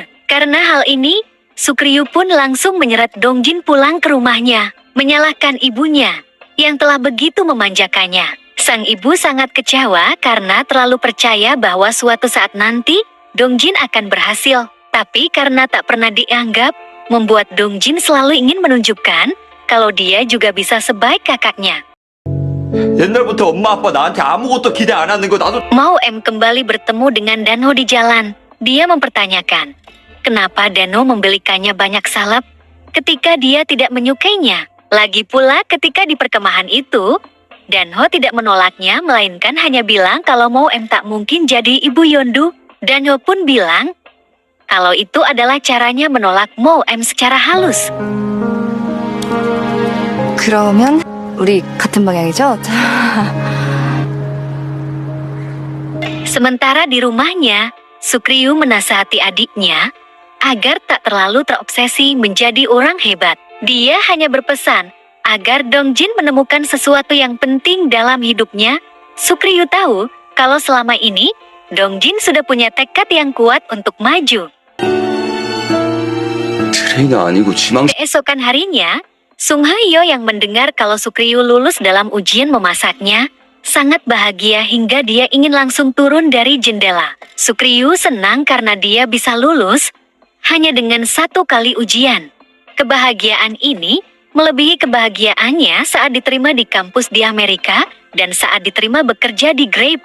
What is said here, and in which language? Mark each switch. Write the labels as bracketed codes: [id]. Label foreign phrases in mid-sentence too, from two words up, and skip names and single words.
[id] Karena hal ini, Sukriyu pun langsung menyeret Dongjin pulang ke rumahnya, menyalahkan ibunya yang telah begitu memanjakannya. Sang ibu sangat kecewa karena terlalu percaya bahwa suatu saat nanti Dongjin akan berhasil. Tapi karena tak pernah dianggap, membuat Dongjin selalu ingin menunjukkan kalau dia juga bisa sebaik kakaknya. [ko] 옛날부터 엄마 아빠 나한테 아무것도 기대 안 하는 거 나도. [id] Mao M kembali bertemu dengan Danho di jalan. Dia mempertanyakan, kenapa Danho membelikannya banyak salep ketika dia tidak menyukainya. Lagi pula ketika di perkemahan itu, Danho tidak menolaknya melainkan hanya bilang kalau Mao M tak mungkin jadi ibu Yondu. Danho pun bilang kalau itu adalah caranya menolak Mao M secara halus. [ko] 그러면 우리 같은 방향이죠? [id] Sementara di rumahnya, Sukriyu menasihati adiknya agar tak terlalu terobsesi menjadi orang hebat. Dia hanya berpesan agar Dongjin menemukan sesuatu yang penting dalam hidupnya. Sukriyu tahu kalau selama ini Dongjin sudah punya tekad yang kuat untuk maju. [ko] 트레이너 아니고 지망. [id] Keesokan harinya, Sung Hayo yang mendengar kalau Sukriyu lulus dalam ujian memasaknya, sangat bahagia hingga dia ingin langsung turun dari jendela. Sukriyu senang karena dia bisa lulus hanya dengan satu kali ujian. Kebahagiaan ini melebihi kebahagiaannya saat diterima di kampus di Amerika dan saat diterima bekerja di Grape.